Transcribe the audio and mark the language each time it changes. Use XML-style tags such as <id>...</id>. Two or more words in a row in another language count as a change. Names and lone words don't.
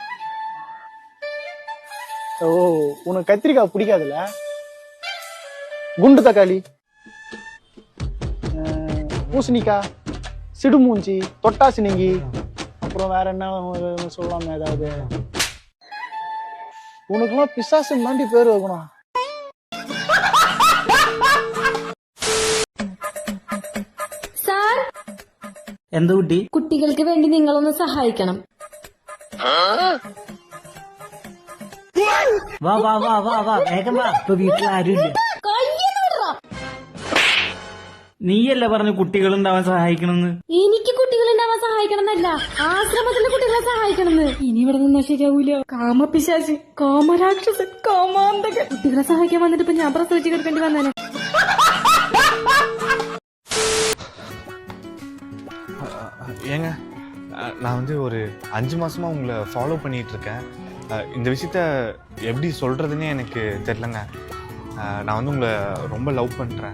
<ta>ஓ, உனக்கு கத்திரிக்காய் பிடிக்காதுல்ல? குண்டு தக்காளி, பூசணிக்காய், சிடுமூஞ்சி, தொட்டாசினிங்கி, அப்புறம் வேற என்ன சொல்லலாமே ஏதாவது. உனக்குலாம் பிசாசு மாண்டி பேர் வைக்கணும்.</ta> <ml>സാർ, എന്താ കുട്ടി? കുട്ടികൾക്ക് വേണ്ടി നിങ്ങളൊന്ന് സഹായിക്കണം. വാ വാ വാ വാ വാ, വേഗം വാ, ഇപ്പൊ വീട്ടിൽ ആരുമില്ല. നീയല്ലേ പറഞ്ഞു കുട്ടികളുണ്ടാവാൻ സഹായിക്കണമെന്ന്? എനിക്ക് കുട്ടികൾ ഉണ്ടാവാൻ സഹായിക്കണം എന്നല്ല, ആശ്രമത്തിലെ കുട്ടികളെ സഹായിക്കണമെന്ന്. ഇനി ഇവിടെ നിന്നാ ശരിയാവൂല. കാമപിശാചി, കാമരാക്ഷസൻ, കാമാന്തകൻ കുട്ടികളെ സഹായിക്കാൻ വന്നിട്ട് ഇപ്പൊ ഞാൻ പ്രസവിച്ച് കിടക്കേണ്ടി വന്നേനെ.</ml> <ta>ஏங்க, நான் வந்து ஒரு 5 மாசமா உங்களை ஃபாலோ பண்ணிட்டு இருக்கேன். இந்த விஷயத்த எப்படி சொல்றதுன்னே எனக்கு தெரியலங்க. நான் வந்து உங்களை ரொம்ப லவ் பண்றேன்.</ta>